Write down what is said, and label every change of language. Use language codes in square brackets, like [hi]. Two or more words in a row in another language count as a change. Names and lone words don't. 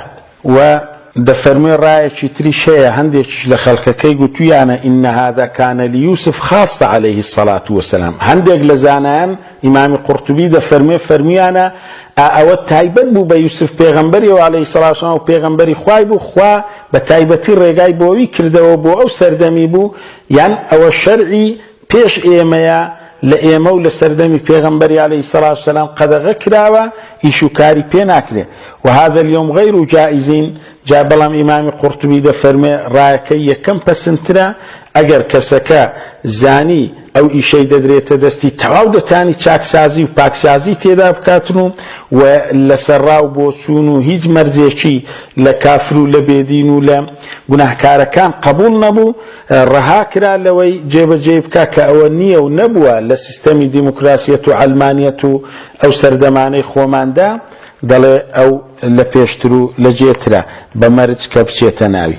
[ckb] و دەفەرمێ ڕایەکی تریش هەیە هەندێکیش لە خەڵکەکەی گوتویانە [ar] إن هذا كان ليوسف خاصة عليه الصلاة والسلام. [ckb] هەندێک لە زانایان ئیمامی قورتوبی دەفەرمێ فەرمیانە ئەوە تایبەت بوو بە یوسف پێغەمبەریەوە [ar] عليه الصلاة والسلام [ckb] و پێغەمبەری خوای بوو خوا بە تایبەتی ڕێگای بۆوی کردەوە بۆ ئەو سەردەمی بوو یان ئەوە شەرعی پێش ئێمەیە لە ئێمە و لە سەردەمی پێغەمبەری [ar] عليه الصلاة والسلام [ckb] قەدەغە کراوە ئیش و کاری پێ ناکرێ [ar] وهذا اليوم غير جائزين. [ckb] جا بەڵام ئیمامی قورتوبی دەفەرمێ ڕایەکەی یەکەم پەسەندترە ئەگەر کەسەکە زانی ئەو ئیشەی دەدرێتە دەستی تەواو دەتانی چاکسازی و پاکسازی تێدا بکاتن و لەسەر ڕاو بۆ چوون و هیچ مەرجێکی لە کافر و لە بێدین و لە گوناهکارەکان قبول نەبوو ڕەها کرا لەوەی جێبەجێ بکا کە ئەوە نییە و نەبووە لە سیستەمی دیموکراسیەت و عەلمانیەت و ئەو سەردەمانەی خۆماندا دەڵێ ئەو لە پێشتر و لە جێترە بە مەرج کە بچێتە ناوی.